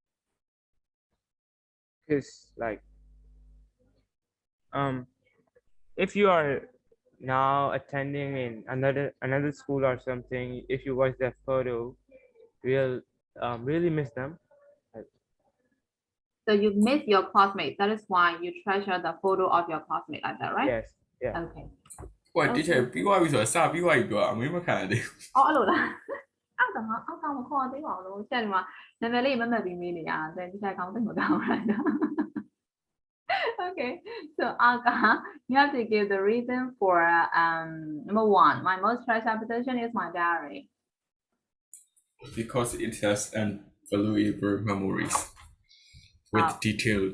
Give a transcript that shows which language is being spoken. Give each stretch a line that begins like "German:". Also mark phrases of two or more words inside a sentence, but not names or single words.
English: Because like if you are now attending in another school or something, if you watch that photo, you'll really miss them. So you miss your classmates. That is why you treasure the photo of your classmate like that, right? Yes. Yeah. Okay.
Burmese: 喂，teacher ပြီးသွားပြီဆိုတော့စပြီးသွားပြီပြောအမေမခံရသေးဘူး အော်အဲ့လိုလားအဲ့ဒါငါအောက်ကမခေါ်သေးပါဘူးလို့ဆရာဒီမှာနာမည်လေးမမှတ်ပြီးမေးနေရဆရာဒီချက်ကောင်းသိမကောင်းလိုက်တာ
English: Okay, so Aga, you have to give the reason for number 1. My most treasured possession is my diary. because it has invaluable memories with detailed.